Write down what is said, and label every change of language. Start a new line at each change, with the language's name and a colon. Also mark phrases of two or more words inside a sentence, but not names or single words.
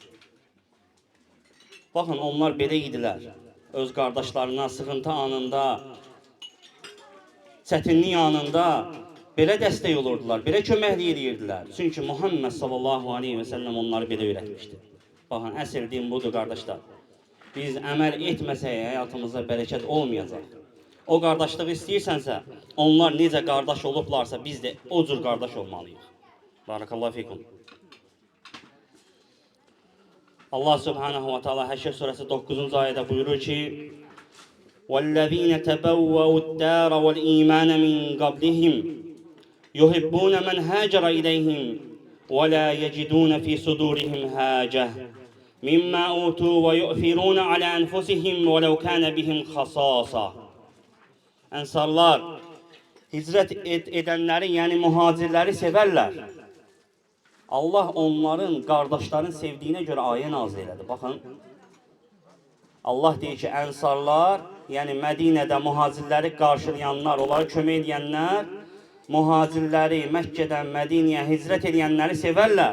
Azerbaijani: Baxın, onlar belə idilər. Öz qardaşlarına sıxıntı anında, çətinlik anında belə dəstək olurdular, belə köməklik edirdilər. Çünki Muhammed
Arabic: صلى الله عليه وسلم
Azerbaijani: onları belə öyrətmişdi. Baxın, əsl din budur, qardaşlar. Biz əməl etməsək həyatımızda bərəkət olmayacaq. O qardaşlığı istəyirsənsə, onlar necə qardaş olublarsa, biz də o cür qardaş olmalıyıq.
Arabic: بارك الله فيكم.
Azerbaijani: Allah
Arabic: سبحانه وتعالى
Azerbaijani: Həşr surəsi 9-cu ayədə buyurur ki:
Arabic: وَالَّذِينَ تَبَوَّأُوا الدَّارَ وَالْإِيمَانَ مِنْ قَبْلِهِمْ يُحِبُّونَ مَنْ هَاجَرَ إِلَيْهِمْ وَلَا يَجِدُونَ فِي صُدُورِهِمْ حَاجَةً مِمَّا أُوتُوا وَيُؤْثِرُونَ عَلَى أَنفُسِهِمْ وَلَوْ كَانَ بِهِمْ خَصَاصَةٌ.
Azerbaijani: Ənsarlar hicrət edənləri, yəni mühacirləri sevərlər. Allah onların, qardaşların sevdiyinə görə ayə nazil elədi. Baxın, Allah deyir ki, ənsarlar, yəni Mədinədə mühacirləri qarşılayanlar, onları kömək edənlər, mühacirləri Məkkədən Mədinəyə hicrət edənləri sevərlər.